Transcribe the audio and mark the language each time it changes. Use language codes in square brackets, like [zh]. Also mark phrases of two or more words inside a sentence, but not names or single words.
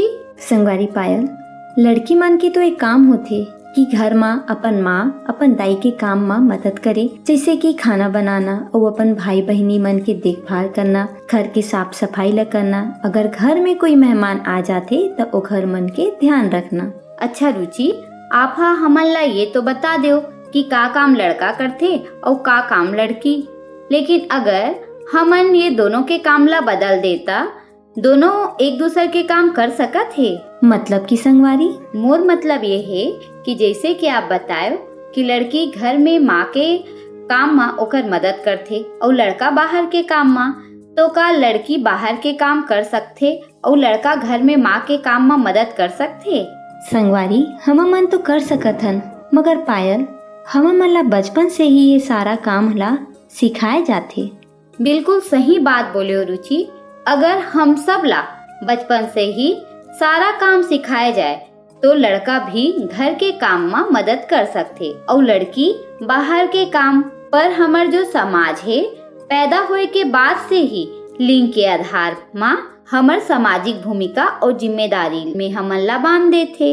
[hne] संगवारी पायल, लड़की मन की तो एक काम होते कि घर में अपन माँ अपन दाई के काम में मदद करे, जैसे कि खाना बनाना और अपन भाई बहनी मन के देखभाल करना, घर की साफ सफाई ला करना, अगर घर में कोई मेहमान आ जाते तो ओ घर मन के ध्यान रखना। अच्छा रुचि, आप हमन ला ये तो बता दो कि का काम लड़का करथे और का काम लड़की, लेकिन अगर हमन ये दोनों के काम ला बदल देता, दोनों एक दूसरे के काम कर सकत है? मतलब की संगवारी, मोर मतलब ये है कि जैसे कि आप बताए कि लड़की घर में माँ के काम में ओकर मदद करथे और लड़का बाहर के काम में, तो का लड़की बाहर के काम कर सकथे और लड़का घर में माँ के काम में मदद कर सकथे? संगवारी, हम मन तो कर सकत हन, मगर पायल हम मन ला बचपन से ही ये सारा काम ला सिखाए जाथे। बिल्कुल सही बात बोले हो रुचि, अगर हम सब ला बचपन से ही सारा काम सिखाया जाए तो लड़का भी घर के काम में मदद कर सकते और लड़की बाहर के काम पर। हमार जो समाज है पैदा होए के बाद से ही लिंग के आधार में हमार सामाजिक भूमिका और जिम्मेदारी में हमन ला बांध देथे।